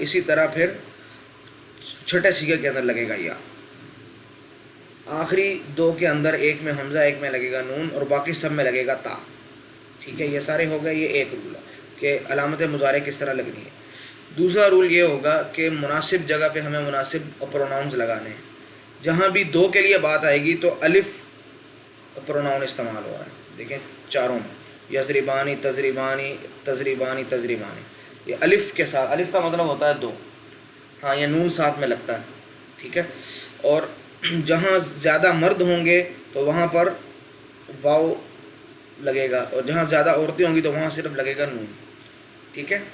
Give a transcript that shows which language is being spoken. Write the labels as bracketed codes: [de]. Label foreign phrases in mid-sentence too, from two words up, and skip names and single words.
[ur] اسی طرح پھر چھٹے سیغے کے اندر لگے گا یا، آخری 2 کے اندر ایک میں حمزہ، ایک میں لگے گا نون، اور باقی سب میں لگے گا تا، ٹھیک ہے. یہ سارے ہو گئے. یہ ایک رول ہے کہ علامت مضارع کس طرح لگنی ہے. دوسرا رول یہ ہوگا کہ مناسب جگہ پہ ہمیں مناسب پروناؤنز لگانے ہیں. جہاں بھی 2 کے لیے بات آئے گی تو الف پروناؤن استعمال ہو رہا ہے. دیکھیں چاروں میں [ar] یضربانی تضربانی تضربانی تضربانی، [ur] یہ الف کے ساتھ، الف کا مطلب ہوتا ہے 2، ہاں یہ نون ساتھ میں لگتا ہے، ٹھیک ہے. اور جہاں زیادہ مرد ہوں گے تو وہاں پر واو لگے گا، اور جہاں زیادہ عورتیں ہوں گی تو وہاں صرف لگے گا نون، ٹھیک ہے.